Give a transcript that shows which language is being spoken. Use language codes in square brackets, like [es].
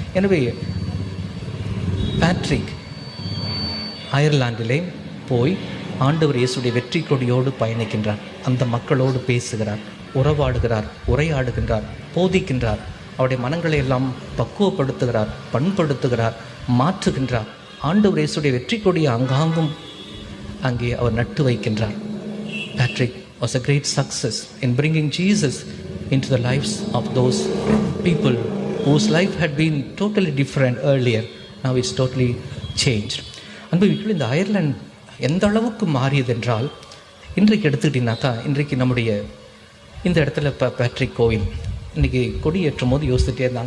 [ta] எனவே பேட்ரிக் அயர்லாண்டிலே போய் ஆண்டவர் இயேசுடைய வெற்றி கொடியோடு பயணிக்கின்றார். அந்த மக்களோடு பேசுகிறார், உறவாடுகிறார், உரையாடுகின்றார், போதிக்கின்றார். அவருடைய மனங்களை எல்லாம் பக்குவப்படுத்துகிறார், பண்படுத்துகிறார், மாற்றுகின்றார். ஆண்டவர் இயேசுடைய வெற்றி கொடியை அங்காங்கும் அங்கே அவர் நட்டு வைக்கின்றார். [en] Patrick was a great success in bringing Jesus into the lives of those people whose life had been totally different earlier. Now it's totally changed. [ta] அன்புக்குள் இந்த அயர்லாந்து எந்த அளவுக்கு மாறியது என்றால், இன்றைக்கு எடுத்துக்கிட்டிங்கனாக்கா, இன்றைக்கு நம்முடைய இந்த இடத்துல பேட்ரிக் கோவில் இன்றைக்கி கொடியேற்றும் போது யோசிச்சுட்டே இருந்தாங்க.